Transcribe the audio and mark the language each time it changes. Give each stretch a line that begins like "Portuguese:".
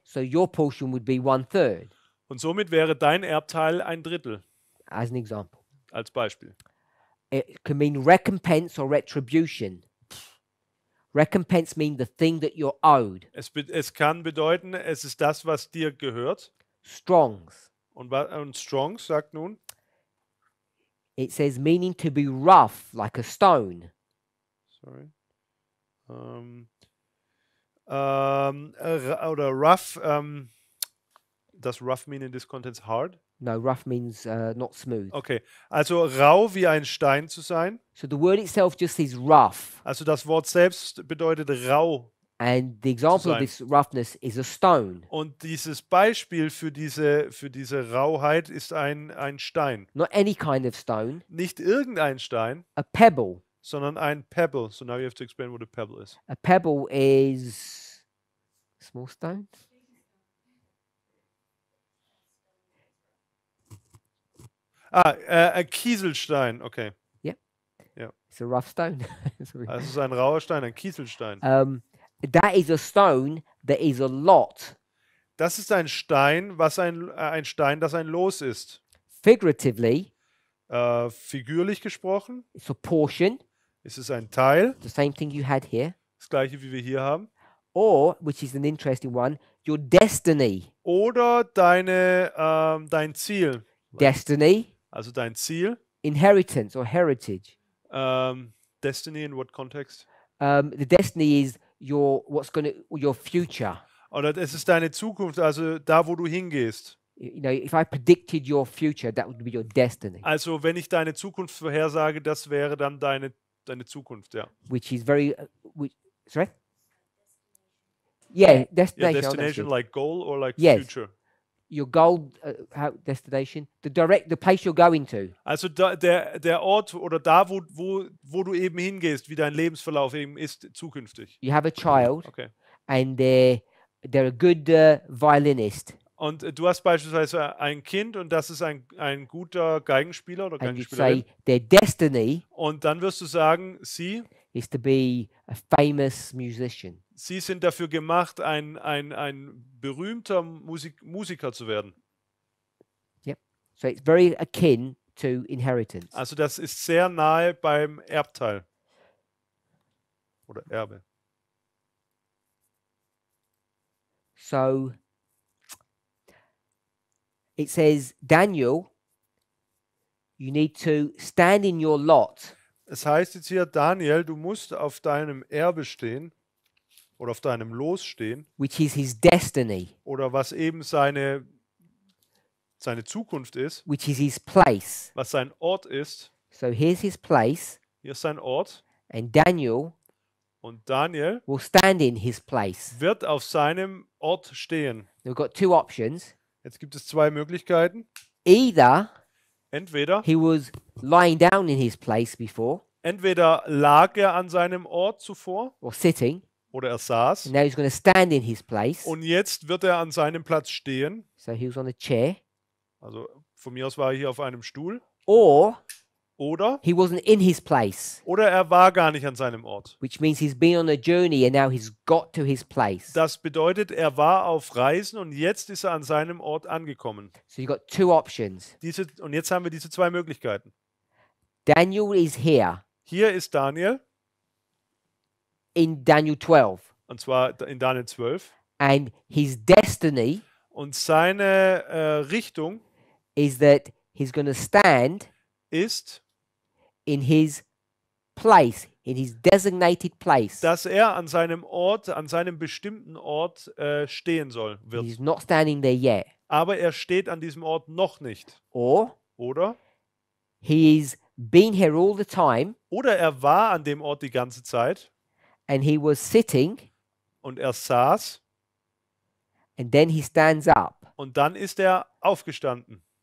English: So your portion would be 1/3,
German: und somit wäre dein Erbteil 1/3
English: as an example.
German: als Beispiel.
English: It can mean recompense or retribution. Recompense means the thing that you're owed.
German: Es kann bedeuten, es ist das, was dir gehört.
English: Strongs.
German: Und Strongs sagt nun,
English: It says meaning to be rough, like a stone. sorry, oder rough, does rough mean in this context hard? No, rough means not smooth.
German: Okay, also rau wie ein Stein zu sein.
English: So the word itself just says rough.
German: Also das Wort selbst bedeutet rau.
English: And the example of
German: sein.
English: this roughness is a stone.
German: Und dieses Beispiel für diese Rauheit ist ein Stein.
English: Not any kind of stone,
German: Nicht irgendein Stein,
English: a pebble.
German: sondern ein Pebble.
English: So now you have to explain what a pebble is. A pebble is a small stone.
German: Ein Kieselstein, okay.
English: It's a rough stone.
German: Also es ist ein rauer Stein, ein Kieselstein.
English: That is a stone that is a lot.
German: Das ist ein Stein, ein Stein, das ein Los ist.
English: Figuratively,
German: Figürlich gesprochen
English: it's a portion,
German: ist es ein Teil,
English: the same thing you had here.
German: das gleiche wie wir hier haben.
English: Or, which is an interesting one, your destiny.
German: Oder dein Ziel.
English: Destiny,
German: Also dein Ziel.
English: inheritance or heritage. Destiny in what context? The destiny is your future.
German: Oder es ist deine Zukunft, also da, wo du hingehst.
English: You know, if I predicted your future, that would be your destiny,
German: Also wenn ich deine Zukunft vorhersage, das wäre dann deine Zukunft, ja.
English: which is very. Sorry. Yeah, Yeah, destination. destination like goal or like Yes. future. Your goal, destination, the place you're going to.
German: Also der Ort oder da, wo du eben hingehst, wie dein Lebensverlauf eben ist, zukünftig.
English: You have a child, Okay. and they're a good violinist,
German: Und du hast beispielsweise ein Kind und das ist ein guter Geigenspieler oder
English: and you'd
German: Geigenspielerin.
English: say their destiny
German: Und dann wirst du sagen, sie
English: is to be a famous musician.
German: sind dafür gemacht, ein berühmter Musiker zu werden.
English: So it's very akin to inheritance.
German: Also das ist sehr nahe beim Erbteil. Oder Erbe.
English: So it says, Daniel, you need to stand in your lot.
German: Es heißt jetzt hier, Daniel, du musst auf deinem Erbe stehen oder auf deinem Los stehen
English: Which is his destiny.
German: oder was eben seine seine Zukunft ist,
English: which is his place.
German: was sein Ort ist.
English: So here's his place,
German: Hier ist sein Ort.
English: and Daniel
German: Und Daniel
English: will stand in his place.
German: wird auf seinem Ort stehen.
English: We've got two options.
German: Jetzt gibt es zwei Möglichkeiten.
English: Either
German: Entweder
English: he was lying down in his place before,
German: lag er an seinem Ort zuvor
English: or sitting,
German: oder er saß.
English: and now he's going to stand in his place.
German: Und jetzt wird er an seinem Platz stehen.
English: So he was on a chair.
German: Also von mir aus war er hier auf einem Stuhl.
English: Or
German: Oder
English: he wasn't in his place,
German: er war gar nicht an seinem Ort.
English: which means he's been on a journey and now he's got to his place.
German: Das bedeutet, er war auf Reisen und jetzt ist er an seinem Ort angekommen.
English: So you've got two options.
German: Und jetzt haben wir diese zwei Möglichkeiten.
English: Daniel is here
German: Hier ist Daniel,
English: in Daniel 12,
German: und zwar in Daniel 12.
English: and his destiny
German: Und seine Richtung
English: is that he's going to stand
German: ist,
English: in his place, in his designated place.
German: dass er an seinem Ort, an seinem bestimmten Ort stehen wird.
English: He's not standing there yet.
German: Aber er steht an diesem Ort noch nicht.
English: Or
German: Oder?
English: he's been here all the time
German: Oder er war an dem Ort die ganze Zeit
English: and he was sitting
German: und er saß
English: and then he stands up
German: und dann ist er aufgestanden